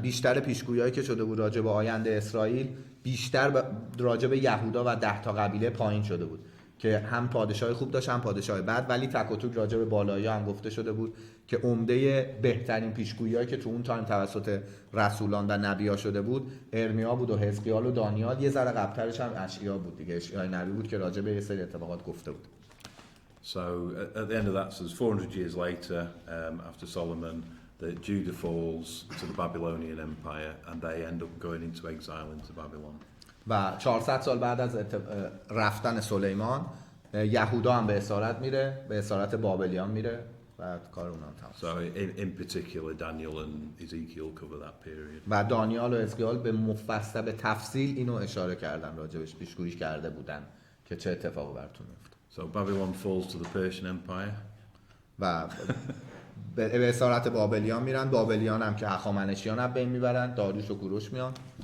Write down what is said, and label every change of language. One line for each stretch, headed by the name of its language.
Persian: بیشتر پیشگویی‌هایی که شده بود راجع به آینده اسرائیل بیشتر راجع به یهودا و 10 تا قبیله پایین شده بود که هم پادشاه خوب داشت هم پادشاه بد، ولی تک و توک راجع به بالایی هم گفته شده بود که عمده بهترین پیشگویی‌هایی که تو اون تایم توسط رسولان و نبی‌ها شده بود ارمیا بود و حزقیال و دانیال. یه ذره قبل‌ترش هم اشعیا بود دیگه، اشعیای نبی بود که راجع به یه سری اتفاقات گفته بود.
English: So at the end of that, so 400 years later, after Solomon, that Judah falls to the Babylonian Empire and they end up going into exile into Babylon.
Persian: و 400 سال بعد از رفتن سلیمان، یهودا هم به اسارت میره، به اسارت بابلیان میره و بعد کار اونا تمام.
English: So in particular Daniel and Ezekiel cover that period.
Persian: و دانیال و حزقیال به مفصل به تفصیل اینو اشاره کردن، راجبش پیشگویی کرده بودن که چه اتفاقی براتون میفته.
English: So Babylon falls to the Persian Empire.
Persian: و به اسارت بابلیان میرن. بابلیان هم که هخامنشیان هم بین میبرن، داریوش و کوروش میان.